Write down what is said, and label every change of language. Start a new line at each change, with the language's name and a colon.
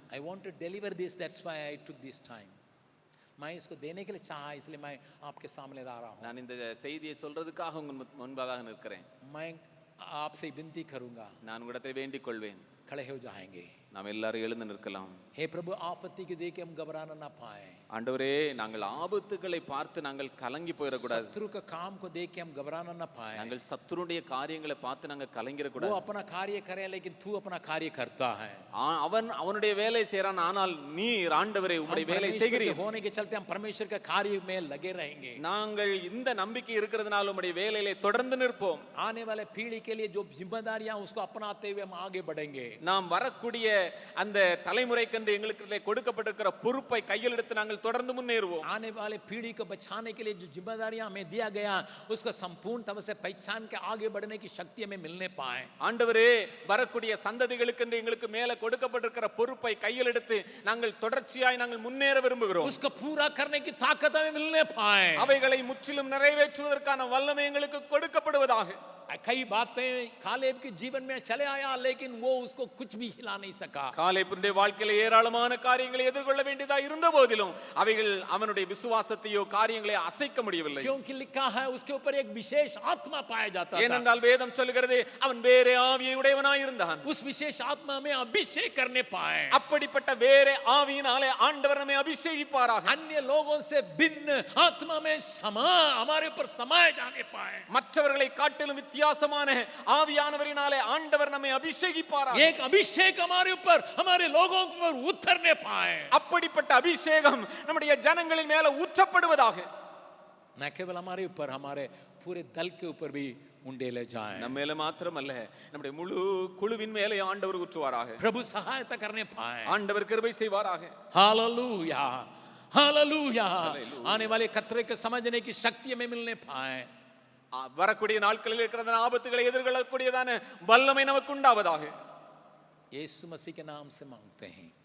English: I want to deliver this, that's why I took this time.
Hindi: मैं इसको देने के लिए चाहा, इसलिए मैं आपके सामने ला रहा हूँ.
Tamil: நான் இந்த செய்தியை சொல்றதுக்காக உங்க முன்பாக நிற்கிறேன்.
Hindi: मैं आपसे विनती करूंगा,
Tamil: நான் உங்களிடத்தை வேண்டிக் கொள்வேன்.
Hindi: खड़े हो जाएंगे.
Tamil: நாம் எல்லாரும் எழுந்து நிற்கலாம்.
Hindi: हे प्रभु, आपत्ति को देख के हम घबराना ना पाए.
Tamil: ஆண்டவரே, நாங்கள் ஆபத்துக்களை பார்த்து நாங்கள் கலங்கி போயிடக்கூடாது.
Hindi: शत्रु का काम को देख के हम घबराना ना पाए.
Tamil: நாங்கள் சத்துருடைய காரியங்களை பார்த்து நாங்கள் கலங்கிட
Hindi: वो
Tamil: கூடாது.
Hindi: अपना कार्य करे, लेकिन तू अपना कार्य करता है.
Tamil: அவன் அவனுடைய வேலை செய்றான், ஆனால் நீர் ஆண்டவரே உம்முடைய வேலை செய்கிறீர்.
Hindi: होने के चलते हम परमेश्वर के कार्य में लगे रहेंगे.
Tamil: நாங்கள் இந்த நம்பிக்கை இருக்கிறதுனால உம்முடைய வேலையிலே தொடர்ந்து நிற்போம்.
Hindi: आने वाले पीढ़ी के लिए जो जिम्मेदारियां उसको अपनाते हुए हम आगे बढ़ेंगे.
Tamil: நாம் வரக்கூடிய அந்த தலைமுறைக்கென்று எங்களுக்கு கொடுக்கப்பட்டிருக்கிற பொறுப்பை கையில் எடுத்து நாங்கள் தொடர்ந்து முன்னேறுவோம்.
Hindi: आने वाले पीढ़ी को बचाने के लिए जो जिम्मेदारियां हमें दिया गया उसको संपूर्ण तरह से पहचान के आगे बढ़ने की शक्ति हमें मिलने पाए.
Tamil: ஆண்டவரே, வரக்கூடிய சந்ததிகளுக்கென்று எங்களுக்கு மேல கொடுக்கப்பட்டிருக்கிற பொறுப்பை கையில் எடுத்து நாங்கள் தொடர்ச்சியாய் நாங்கள் முன்னேற விரும்புகிறோம்.
Hindi: उसको पूरा करने की ताकत हमें मिलने पाए.
Tamil: அவைகளை முற்றிலும் நிறைவேற்றுவதற்கான வல்லமை எங்களுக்கு கொடுக்கப்படுவதாக.
Hindi: कई बातें कालेब के जीवन में चले आया लेकिन वो उसको कुछ भी हिला नहीं सका.
Tamil: காலேபுடைய வாழ்க்கையில ஏராளமான காரியங்களை எதிர்கொள்ள வேண்டியதா இருந்த போதிலும் அவைகள் அவனுடைய விசுவாசத்தையோ காரியங்களை அசைக்க முடியவில்லை.
Hindi: क्योंकि लिखा है उसके ऊपर एक विशेष आत्मा पाया जाता था.
Tamil: ஏனென்றால் வேதம் சொல்கிறது அவன் வேறே ஆவியை உடையவனாய் இருந்தான்.
Hindi: उस विशेष आत्मा में अभिषेक करने पाए.
Tamil: அப்படிப்பட்ட வேறே ஆவியினாலே ஆண்டவர் நம்மை அபிஷேகிப்பாராக.
Hindi: अन्य लोगों से भिन्न आत्मा में समा हमारे ऊपर समाये जाने पाए.
Tamil: மற்றவர்களை காட்டிலும் வித்தியாசமான ஆவியானவரினாலே ஆண்டவர் நம்மை அபிஷேகிப்பாராக.
Hindi: एक अभिषेक हमारे ऊपर हमारे लोगों के ऊपर उतरने पाए.
Tamil: அப்படிப்பட்ட அபிஷேகம் நம்முடைய ஜனங்களின் மேல ஊற்றப்படுவதாக.
Hindi: न केवल हमारे ऊपर हमारे पूरे दल के ऊपर भी उंडेले जाएं.
Tamil: நம்ம மேல மாத்திரமல்ல, நம்முடைய முழு குழுவின் மேலே ஆண்டவர் ஊற்றுவாராக.
Hindi: प्रभु सहायता करने पाए.
Tamil: ஆண்டவர் கிருபை செய்வாராக.
Hindi: Hallelujah hallelujah. आने वाले खतरे के समझने की शक्ति हमें मिलने पाए.
Tamil: வரக்கூடிய நாட்களில் இருக்கிற ஆபத்துகளை எதிர்கொள்ளக்கூடியதான வல்லமை நமக்கு உண்டாவதாக.
Hindi: यीशु मसीह के नाम से मांगते हैं.